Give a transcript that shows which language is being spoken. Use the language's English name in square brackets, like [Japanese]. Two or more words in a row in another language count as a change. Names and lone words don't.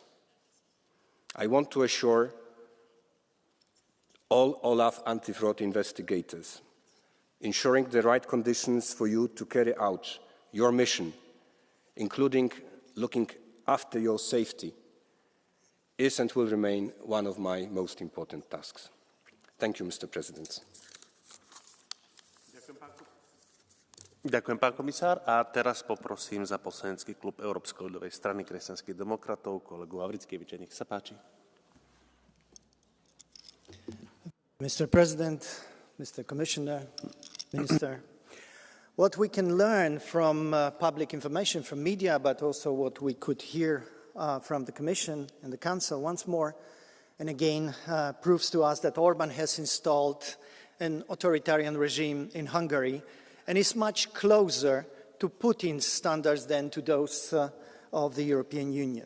[English] I want to assure all Olaf anti-fraud investigators, ensuring the right conditions for you to carry out your mission, including looking after your safety, is and will remain one of my most important tasks. Thank you, Mr. President. [Slovak] Ďakujem, pán komisár. A teraz poprosím za poslanecký klub Európskej ľudovej strany kresťanských demokratov kolegu Avrickeviča. Nech sa páči. [English] Mr. President, Mr. Commissioner, Minister, what we can learn from public information from media, but also what we could hear from the Commission and the Council once more and again proves to us that Orban has installed an authoritarian regime in Hungary and is much closer to Putin's standards than to those of the European Union.